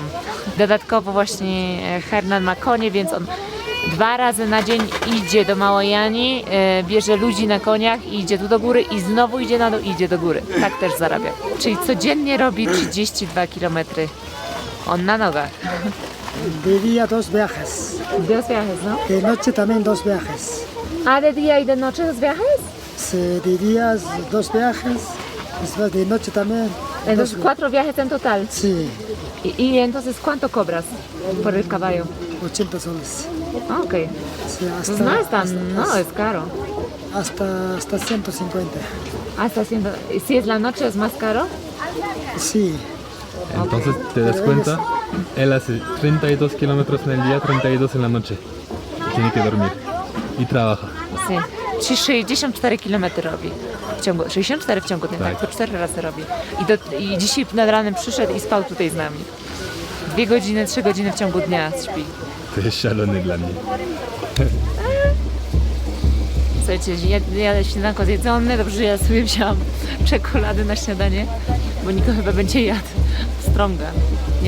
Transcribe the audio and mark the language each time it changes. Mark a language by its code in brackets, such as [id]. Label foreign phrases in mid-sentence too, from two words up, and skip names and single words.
[pl] Dodatkowo właśnie Hernan ma konie, więc on 2 razy na dzień idzie do Małajani, bierze ludzi na koniach i idzie tu do góry i znowu idzie na dół i idzie do góry. Tak też zarabia. Czyli codziennie robi 32 km. On na nogach. [es] De día 2 viajes. 2 viajes, ¿no? De noche también 2 viajes. Ah, de día y de noche 2 viajes? De días 2 viajes. Después de noche también. Entonces 4 viajes en total. Sí, ¿Y entonces cuánto cobras por el caballo? 80 soles. Ah, ok. Sí, Pues no es tan, no, es caro. hasta 150. Hasta haciendo, ¿y si es la noche es más caro? Sí. Entonces te das cuenta, él hace 32 kilómetros en el día, 32 en la noche. Y tiene que dormir. Y trabaja. Sí. [pl] Czyli 64 km robi w ciągu, 64 w ciągu dnia, Tak. tak, to 4 razy robi. I dzisiaj nad ranem przyszedł i spał tutaj z nami. 2 godziny, 3 godziny w ciągu dnia śpi. To jest szalony dla mnie. Słuchajcie, ja śniadanko zjedzone, dobrze, że ja sobie wziąłam czekolady na śniadanie, bo Niko chyba będzie jadł pstrąga, nie?